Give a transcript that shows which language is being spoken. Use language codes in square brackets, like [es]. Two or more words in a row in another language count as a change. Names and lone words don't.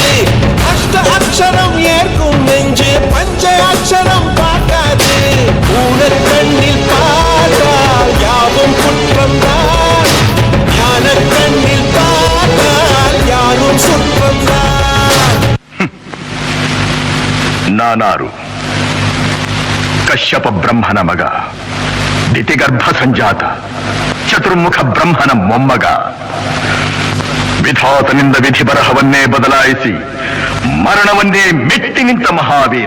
[ta] அஷ்ட அக்ஷரம் ஏற்கும் நெஞ்சு பஞ்ச அக்ஷரம் பார்க்காது. ஊழல் கண்ணில் பார்த்தால் யாவும் குற்றம்தான். ஞான கண்ணில் பார்த்தால் யாரும் சுற்றம்தான். [kn] ನಾನಾರು ಕಶ್ಯಪ ಬ್ರಹ್ಮನ ಮಗ, ದಿತಿಗರ್ಭ ಸಂಜಾತ, ಚತುರ್ಮುಖ ಬ್ರಹ್ಮನ ಮೊಮ್ಮಗ. ವಿಧಾತನಿಂದ ವಿಧಿ ಬರಹವನ್ನೇ ಬದಲಾಯಿಸಿ ಮರಣವನ್ನೇ ಮೆಟ್ಟಿ ನಿಂತ ಮಹಾವೀರ.